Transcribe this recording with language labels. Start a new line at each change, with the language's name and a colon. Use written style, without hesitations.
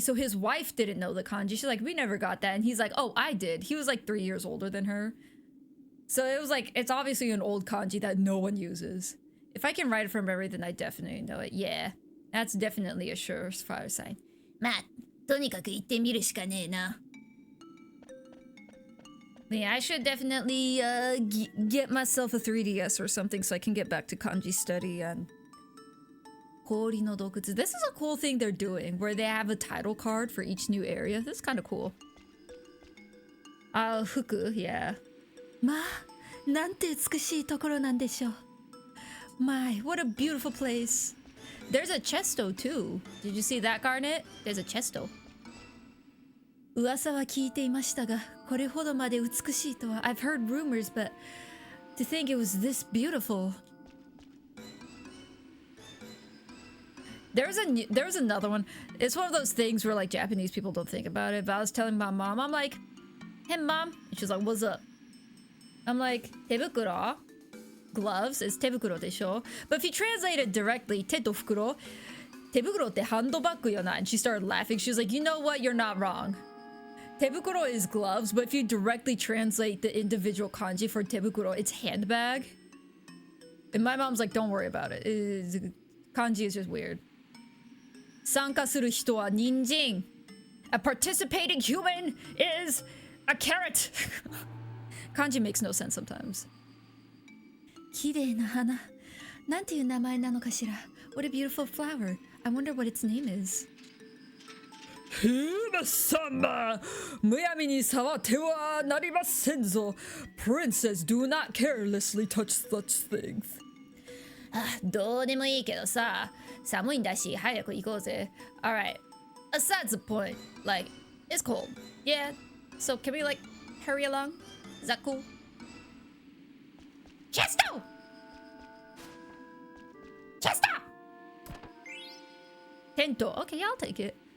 English: So his wife didn't know the kanji. She's like, we never got that. And he's like, oh, I did. He was 3 years older than her. So it was it's obviously an old kanji that no one uses. If I can write it from memory, then I definitely know it. Yeah. That's definitely a surefire sign.
Japanese: まあ、とにかく行ってみるしかねえな。
English: Yeah, I should definitely get myself a 3DS or something so I can get back to kanji study and Kori no Dokutsu. This is a cool thing they're doing where they have a title card for each new area. This is kind of cool. Fuku, yeah.
Japanese: まあ、なんて美しいところなんでしょう。
English: My, what a beautiful place. There's a chesto too. Did you see that, Garnet? There's a chesto.
Japanese: 噂は聞いていましたが、これほどまで美しいとは
English: I've heard rumors, but to think it was this beautiful. There's another one. It's one of those things where like Japanese people don't think about it. But I was telling my mom, I'm like, hey mom. And she's like, what's up? I'm like, 手袋? Gloves is
Japanese: 手袋でしょ?
English: But if you translate it directly, 手と袋,
Japanese: 手袋ってハンドバッグよな?
English: And she started laughing. She was like, you know what? You're not wrong. Tebukuro is gloves, but if you directly translate the individual kanji for tebukuro, it's handbag. And my mom's like, don't worry about it. Kanji is just weird.
Japanese: 参加する人は人参.
English: A participating human is a carrot. Kanji makes no sense sometimes.
Japanese: 綺麗な花。なんていう名前なのかしら?
English: What a beautiful flower. I wonder what its name is.
Japanese: 姫様、むやみに触ってはなりませんぞ。
English: Princess, do not carelessly touch such things.
Japanese: どうでもいいけどさ、寒いんだし早く行こうぜ。
English: Alright, aside the point, like, it's cold. Yeah, so can we like hurry along? Is that cool? Chesto! Chesto! Tento. Okay, I'll take it.